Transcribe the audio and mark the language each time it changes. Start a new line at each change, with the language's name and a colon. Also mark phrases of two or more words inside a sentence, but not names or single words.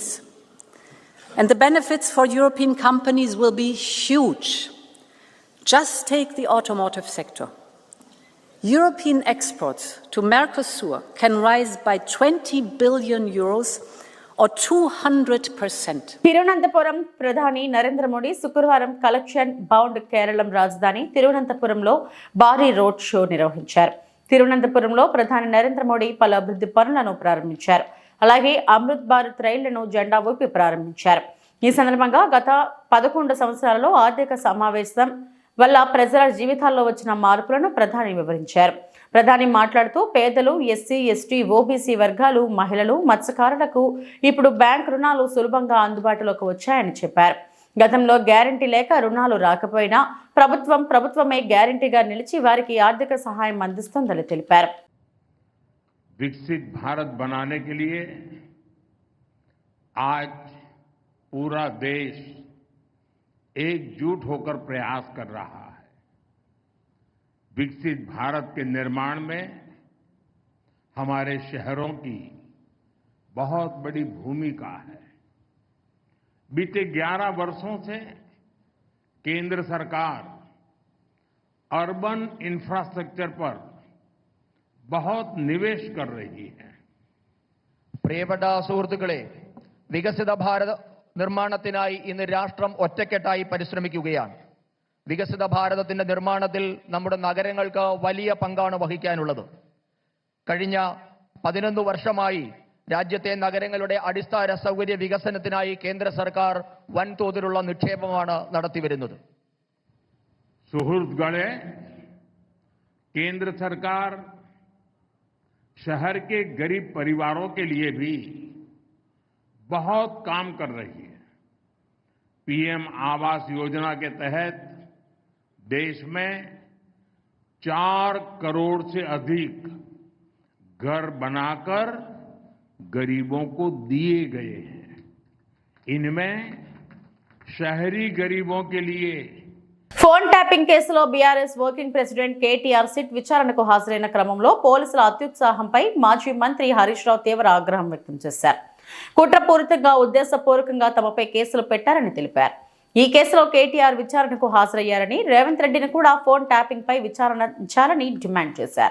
English: And the benefits for European companies will be huge. Just take the automotive sector. European exports to Mercosur can rise by 20 billion euros or 200%.
Telugu: తిరువనంతపురం ప్రధాని నరేంద్ర మోడీ శుక్రవారం కలెక్షన్ బౌండ్ కేరళం రాజధాని తిరువనంతపురంలో భారీ రోడ్ షో నిర్వహించారు. తిరువనంతపురంలో ప్రధాని నరేంద్ర మోడీ పలు అభివృద్ధి పనులను ప్రారంభించారు. అలాగే అమృత్ భారత్ రైళ్లను జెండా ఊపి ప్రారంభించారు. ఈ సందర్భంగా గత 11 సంవత్సరాలలో ఆర్థిక సమావేశం వల్ల ప్రజల జీవితాల్లో వచ్చిన మార్పులను ప్రధాని వివరించారు. ప్రధాని మాట్లాడుతూ పేదలు, ఎస్సీ, ఎస్టీ, ఓబీసీ వర్గాలు, మహిళలు, మత్స్యకారులకు ఇప్పుడు బ్యాంక్ రుణాలు సులభంగా అందుబాటులోకి వచ్చాయని చెప్పారు. గతంలో గ్యారంటీ లేక రుణాలు రాకపోయినా ప్రభుత్వమే గ్యారంటీగా నిలిచి వారికి ఆర్థిక సహాయం అందిస్తుందని తెలిపారు.
Hindi: विकसित भारत बनाने के लिए आज पूरा देश एकजुट होकर प्रयास कर रहा है. विकसित भारत के निर्माण में हमारे शहरों की बहुत बड़ी भूमिका है. बीते 11 वर्षों से केंद्र सरकार
English: urban infrastructure
Hindi: पर बहुत निवेश कर रही है.
Malayalam: പ്രിയപ്പെട്ട സുഹൃത്തുക്കളെ, വികസിത ഭാരത നിർമ്മാണത്തിനായി ഇന്ന് രാഷ്ട്രം ഒറ്റക്കെട്ടായി പരിശ്രമിക്കുകയാണ്. വികസിത ഭാരതത്തിന്റെ നിർമ്മാണത്തിൽ നമ്മുടെ നഗരങ്ങൾക്ക് വലിയ പങ്കാണ് വഹിക്കാനുള്ളത്. കഴിഞ്ഞ 11 വർഷമായി രാജ്യത്തെ നഗരങ്ങളുടെ അടിസ്ഥാന സൗകര്യ വികസനത്തിനായി കേന്ദ്ര സർക്കാർ വൻതോതിലുള്ള നിക്ഷേപമാണ് നടത്തിവരുന്നത്.
Hindi: सुहृदगणे, केंद्र सरकार शहर के गरीब परिवारों के लिए भी बहुत काम कर रही है. पीएम आवास योजना के तहत देश में 4 करोड़ से अधिक घर बनाकर गरीबों को दिए गए हैं. इनमें शहरी गरीबों के लिए
Telugu: ఫోన్ ట్యాపింగ్ కేసులో బీఆర్ఎస్ వర్కింగ్ ప్రెసిడెంట్ కేటీఆర్ సిట్ విచారణకు హాజరైన క్రమంలో పోలీసుల అత్యుత్సాహంపై మాజీ మంత్రి హరీష్ రావు తీవ్ర ఆగ్రహం వ్యక్తం చేశారు. కుట్రపూరితంగా ఉద్దేశపూర్వకంగా తమపై కేసులు పెట్టారని తెలిపారు. ఈ కేసులో కేటీఆర్ విచారణకు హాజరయ్యారని, రేవంత్ రెడ్డిని కూడా ఫోన్ ట్యాపింగ్ పై విచారించాలని డిమాండ్ చేశారు.